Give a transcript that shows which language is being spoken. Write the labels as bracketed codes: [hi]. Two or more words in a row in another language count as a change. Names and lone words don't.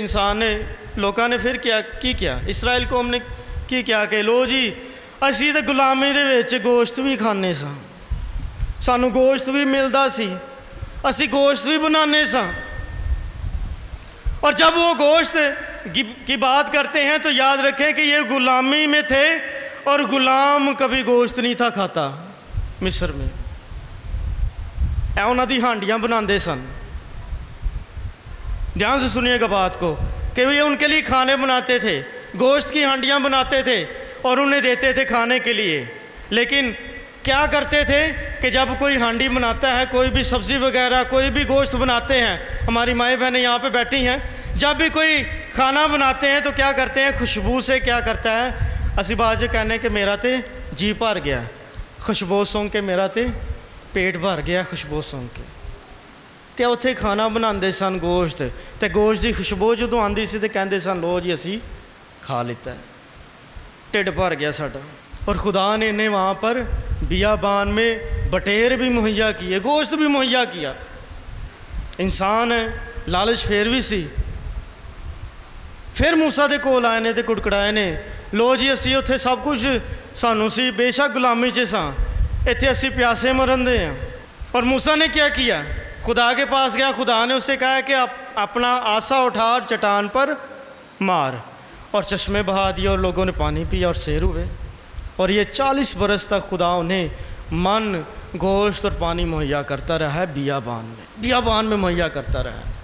[ur] انسان نے لوگوں نے پھر کیا اسرائیل قوم نے کی کیا کہ [pa] لو جی اسی تو غلامی دے وچ گوشت بھی کھانے ساں، سانو گوشت بھی ملدا سی، اسی گوشت بھی بنانے ساں، [ur] اور جب وہ گوشت کی بات کرتے ہیں تو یاد رکھیں کہ یہ غلامی میں تھے، اور غلام کبھی گوشت نہیں تھا کھاتا مصر میں، [pa] انہاں دی ہانڈیاں بناندے سن۔ [ur] دھیان سے سنیے گا بات کو کہ وہ ان کے لیے کھانے بناتے تھے، گوشت کی ہانڈیاں بناتے تھے اور انہیں دیتے تھے کھانے کے لیے۔ لیکن کیا کرتے تھے کہ جب کوئی ہانڈی بناتا ہے، کوئی بھی سبزی وغیرہ، کوئی بھی گوشت بناتے ہیں، ہماری مائیں بہنیں یہاں پہ بیٹھی ہیں، جب بھی کوئی کھانا بناتے ہیں تو کیا کرتے ہیں؟ خوشبو سے کیا کرتا ہے؟ [pa] اسی بات یہ کہنے کہ میرا تے جی بھر گیا، خوشبو سونگ کے میرا تے پیٹ بھر گیا خوشبو سونگ کے، تے اتھے کھانا بناندے سن گوشت، تے گوشت دی خوشبو جدوں آندی سی تے کہندے سن لو جی اسی کھا لیتا ہے، ٹھڈ بھر گیا ساڈا۔ [ur] اور خدا نے انہیں وہاں پر بیابان میں بٹیر بھی مہیا کیے، گوشت بھی مہیا کیا۔ [pa] انسان ہے، لالچ پھر بھی سی۔ پھر موسیٰ دے کول آئے نے تے کڑکڑائے نے، لو جی اسی اتھے سب کچھ سانو سی، بے شک غلامی چ ساں، اتھے اسی پیاسے مرن دے ہیں۔ [ur] اور موسیٰ نے کیا؟ خدا کے پاس گیا، خدا نے اسے کہا کہ اپنا آسا اٹھا اور چٹان پر مار، اور چشمے بہا دیے اور لوگوں نے پانی پیا اور سیر ہوئے۔ اور یہ 40 برس تک خدا انہیں من، گوشت اور پانی مہیا کرتا رہا ہے، بیابان میں مہیا کرتا رہا ہے۔